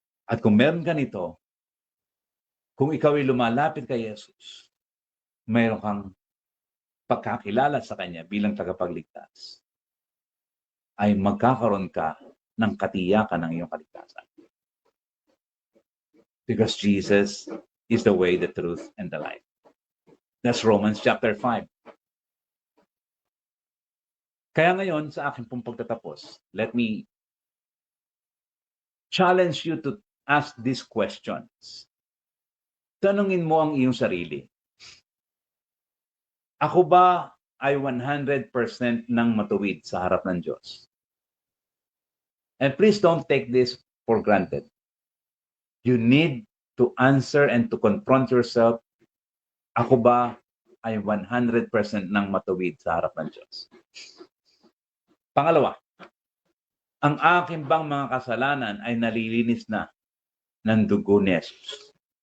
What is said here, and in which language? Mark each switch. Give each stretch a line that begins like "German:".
Filipino: At kung meron ka nito, kung ikaw ay lumalapit kay Jesus, mayroon kang pagkakilala sa Kanya bilang tagapagligtas, ay magkakaroon ka ng katiyakan ng iyong kaligtasan.
English: Because Jesus is the way, the truth, and the life. That's Romans chapter 5.
Filipino: Kaya ngayon, sa aking pong pagtatapos,
English: let me challenge you to ask these questions.
Filipino: Tanungin mo ang iyong sarili. Ako ba ay 100% nang matuwid sa harap ng Diyos?
English: And please don't take this for granted. You need to answer and to confront yourself.
Filipino: Ako ba ay 100% nang matuwid sa harap ng Diyos? Pangalawa, ang aking bang mga kasalanan ay nalilinis na ng dugo ni Jesus?